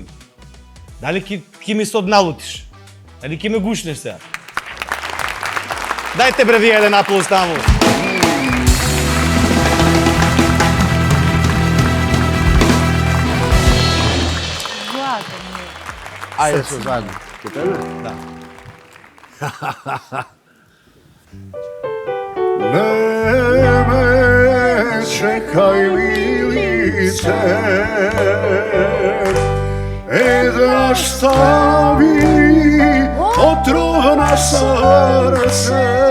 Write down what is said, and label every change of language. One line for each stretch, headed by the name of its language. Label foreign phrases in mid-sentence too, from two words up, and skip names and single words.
Macedonian: Дали ки ми се одналутиш? Дали ки ме гушнеш сега? Дајте бре вие еден аплауз таму. Ајде се заедно. Ке тебе? Да.
Serbian: Ne me čekaj milice, da stavi otrov na srce.